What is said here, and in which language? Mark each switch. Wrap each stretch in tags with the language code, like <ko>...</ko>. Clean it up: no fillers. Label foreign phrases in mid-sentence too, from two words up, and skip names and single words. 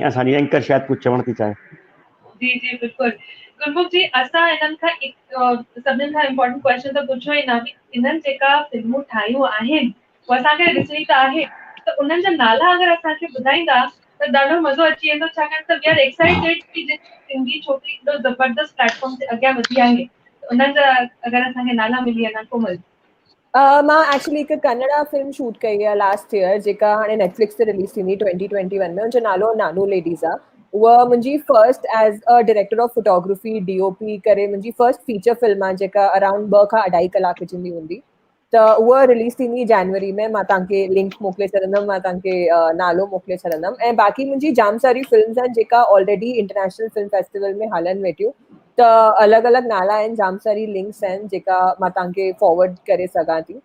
<sd>असांजी एंकर शायदि कुझु चवणु थी चाहे। जी जी बिल्कुलु गुरमुख जी, असां इन्हनि खां सभिनीनि खां</sd> <en>important question</en> <sd>त पुछो ई न, इन्हनि जेका फिल्मूं ठाहियूं आहिनि उहे असांखे ॾिसणी त आहे, त उन्हनि जा नाला अगरि असांखे ॿुधाईंदा त ॾाढो मज़ो अची वेंदो, छाकाणि त</sd> <en>we are excited</en> <sd>कि सिंधी छोकिरी एॾो ज़बरदस्त प्लेटफॉर्म ते अॻियां वधी आहे, उन्हनि जा अगरि असांखे नाला मिली वञा कोमल। मां एक्चुअली हिकु कन्नड़ा फिल्म शूट कई आहे</sd> <en>last year,</en> <sd>जेका हाणे नेटफ्लिक्स ते रिलीज़ थींदी 2021 में। उनजो नालो नानू लेडीज़ आहे। उहा मुंहिंजी</sd> <en>first as a director of photography DOP</en> <sd>करे मुंहिंजी</sd> <en>first feature film</en> <sd>आहे, जेका अराउंड 2 खां 2.5 कलाक जी हूंदी। त उहा रिलीज़ थींदी जनवरी में। मां तव्हांखे लिंक मोकिले छॾंदमि, मां तव्हांखे नालो मोकिले छॾंदमि। ऐं बाक़ी मुंहिंजी जाम सारी फिल्म्स आहिनि जेका</sd> <en>already international film festival</en> <sd>में हलनि वेठियूं। त अलॻि अलॻि नाला आहिनि, जाम सारी लिंक्स आहिनि जेका मां तव्हांखे फॉरवर्ड करे सघां थी।</sd>